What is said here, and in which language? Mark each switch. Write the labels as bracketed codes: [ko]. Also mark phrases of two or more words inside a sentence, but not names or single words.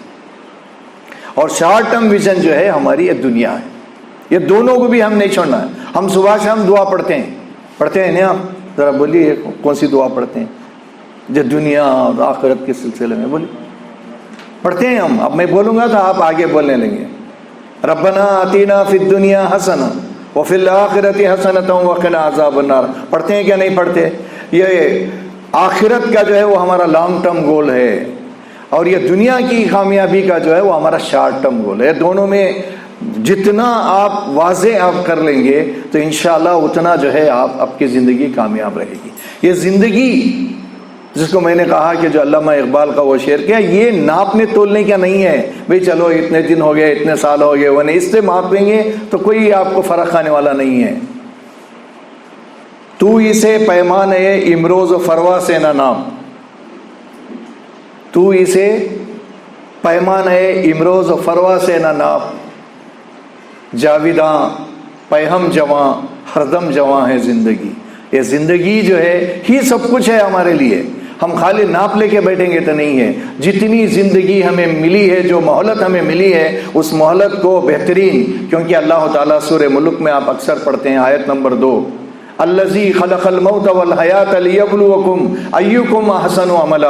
[ur] اور [en] short term vision [ur] جو ہے ہماری یہ دنیا ہے. یہ دونوں کو بھی ہم نہیں چھوڑنا ہے. ہم صبح شام دعا پڑھتے ہیں نہیں؟ آپ ذرا بولیے کون سی دعا پڑھتے ہیں جو دنیا اور آخرت کے سلسلے میں؟ بولیے پڑھتے ہیں ہم. اب میں بولوں گا تو آپ آگے بولنے لگیں. [ar] ربنا آتینا فی الدنیا حسنہ وفی الآخرۃ حسنۃ وقنا عذاب النار. [ur] پڑھتے ہیں کیا نہیں پڑھتے؟ یہ آخرت کا جو ہے وہ ہمارا [en] long term goal [ur] ہے، اور یہ دنیا کی کامیابی کا جو ہے وہ ہمارا [en] short term goal [ur] ہے. دونوں میں جتنا آپ واضح آپ کر لیں گے تو انشاءاللہ اتنا جو ہے آپ کی زندگی کامیاب رہے گی. یہ زندگی جس کو میں نے کہا کہ جو علامہ اقبال کا وہ شعر کیا، یہ ناپنے تولنے کا نہیں ہے. بھئی چلو اتنے دن ہو گئے، اتنے سال ہو گئے، وہ نہیں، اس سے ماپیں گے تو کوئی آپ کو فرق آنے والا نہیں ہے. تو اسے پیمان امروز و فروا سے نہ ناپ، تو اسے پیمان امروز و فروا سے نہ ناپ، جاویداں پیہم جواں ہردم جواں ہے زندگی. یہ زندگی جو ہے ہی سب کچھ ہے ہمارے لیے. ہم خالی ناپ لے کے بیٹھیں گے تو نہیں ہے. جتنی زندگی ہمیں ملی ہے، جو مہلت ہمیں ملی ہے، اس مہلت کو بہترین، کیونکہ اللہ تعالیٰ سورہ ملک میں آپ اکثر پڑھتے ہیں آیت نمبر 2، [ar] الذی خلق الموت والحیات لیبلوکم ایکم احسن عملا.